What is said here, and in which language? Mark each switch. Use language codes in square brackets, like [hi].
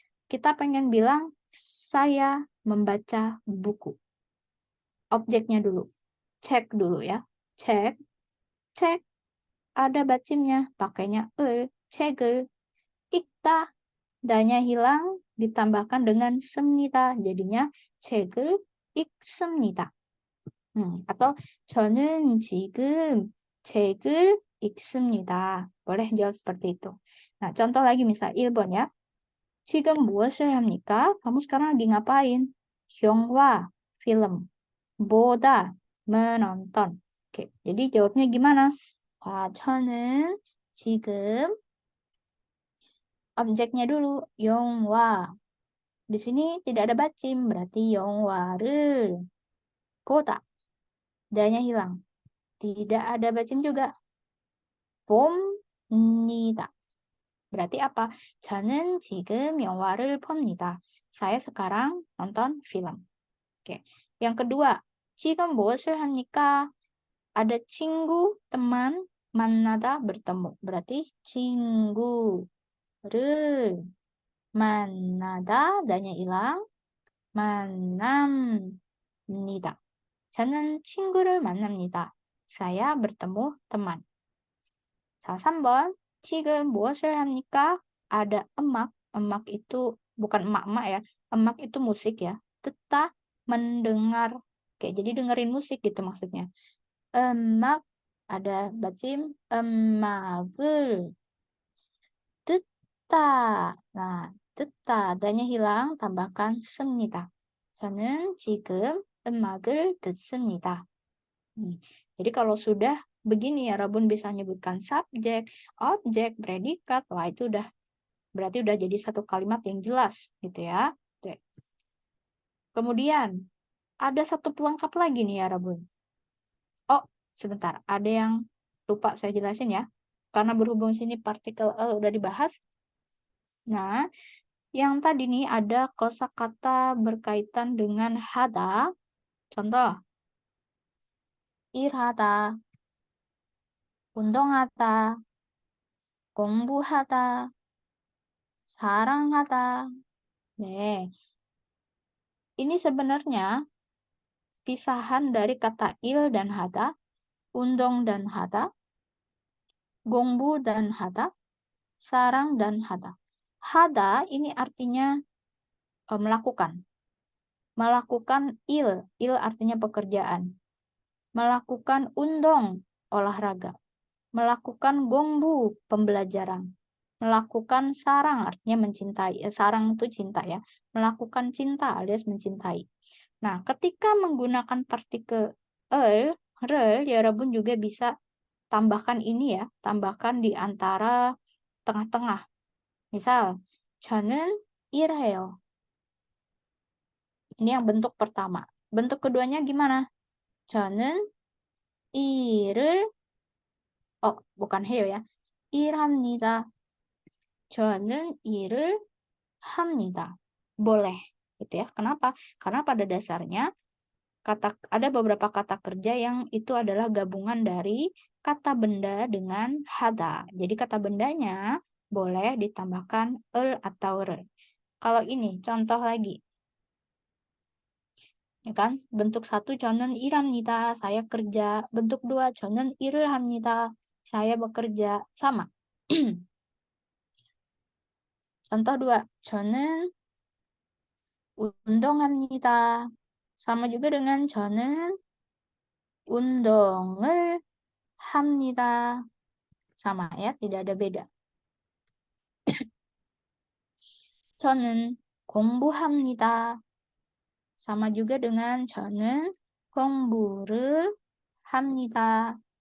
[id] Kita pengen bilang saya membaca buku. Objeknya dulu. Cek dulu ya. Cek. Cek ada bacimnya, pakainya [ko] 책을 읽다. [id] Danya hilang, ditambahkan dengan 습니다. [ko] jadinya 책을 읽습니다. atau 저는 지금 책을 읽습니다. [id] boleh jawab seperti itu. Nah, contoh lagi misal 1번 ya. [ko] 지금 무엇을 합니까? [id] Kamu sekarang lagi ngapain? 영화, film. [ko] 보다, menonton. [id] Oke, jadi jawabnya gimana? [ko] 저는 지금 [id] objeknya dulu, [ko] 영화. [id] Di sini tidak ada bacim, berarti 영화를 보다. Danya hilang. Tidak ada bacim juga. 봅니다. berarti apa? [ko] 저는 지금 영화를 봅니다. [id] Saya sekarang nonton film. Oke. Yang kedua, [ko] 지금 무엇을 합니까? [id] Ada 친구, teman, 만나다, bertemu. berarti [ko] 친구를 만나다, [id] danya hilang. [ko] 만납니다. 저는 친구를 만납니다. [id] Saya bertemu teman. [ko] 자, 3번. 지금 무엇을 합니까? [id] Ada emak. emak itu bukan emak-emak ya. emak itu musik ya. [ko] 듣다, mendengar. [id] Oke, jadi dengerin musik gitu maksudnya. emak, ada bacim. [ko] emak을 듣다. Nah, 듣다. [id] adanya hilang, tambahkan 습니다. [ko] 저는 지금 음악을 듣습니다. [id] Jadi kalau sudah begini ya, Rabun bisa menyebutkan subjek, objek, predikat. Wah, itu berarti udah jadi satu kalimat yang jelas gitu ya. Oke. Kemudian ada satu pelengkap lagi nih ya, Rabun. Oh, sebentar. Ada yang lupa saya jelasin ya. Karena berhubung sini partikel udah dibahas. Nah, yang tadi nih ada kosakata berkaitan dengan hada. [ko] Contoh, 일하다, 운동하다, 공부하다, 사랑하다. [id] 네, ini sebenarnya pisahan dari kata il dan hada, undong dan hada, gongbu dan hada, sarang dan hada. Hada ini artinya melakukan. Melakukan il artinya pekerjaan. Melakukan undong, olahraga. Melakukan gongbu, pembelajaran. Melakukan sarang, artinya mencintai. Sarang itu cinta ya. Melakukan cinta alias mencintai. Nah, ketika menggunakan partikel rel, ya Rabun juga bisa tambahkan ini ya. Tambahkan di antara tengah-tengah. [ko] Misal, 저는 일해요. [id] Ini yang bentuk pertama. Bentuk keduanya gimana? [ko] 저는 일을 bukan 해요 ya. 일합니다. 저는 일을 합니다. [id] Boleh, gitu ya. Kenapa? Karena pada dasarnya ada beberapa kata kerja yang itu adalah gabungan dari kata benda dengan hada. Jadi kata bendanya boleh ditambahkan atau re. Kalau ini contoh lagi. Ya kan? [ko] Bentuk 1 저는 일합니다. [id] Saya kerja. [ko] Bentuk 2 저는 일을 합니다. [id] Saya bekerja. Sama. [ko] contoh 2 저는 운동합니다. [id] sama juga dengan [ko] 저는 운동을 합니다. [id] sama ya, tidak ada beda. [ko] 저는 공부합니다. [id] sama juga dengan [ko] 저는 공부를 합니다.